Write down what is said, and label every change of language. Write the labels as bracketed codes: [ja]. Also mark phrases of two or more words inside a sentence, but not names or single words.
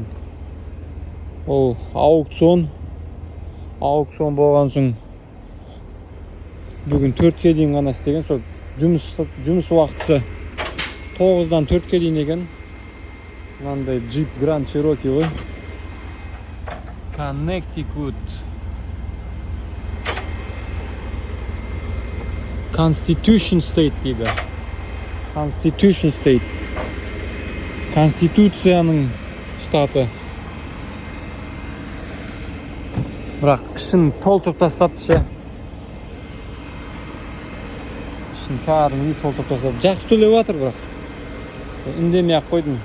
[kk] Ол аукцион болған соң бүгін 4-ке дейін ғана істеген. Сол жұмыс уақытысы 9-дан 4-ке дейін екен. Мынандай Jeep Grand Cherokee ғой. Коннектикут. Constitution State дейді. Constitution State. Конституцияның штаты. Бірақ ішін толтырып тастапты ше. Ішін кәдімгідей толтырып тастапты. Жақсы төлеп жатыр бірақ. Үндемей ақ қойдым.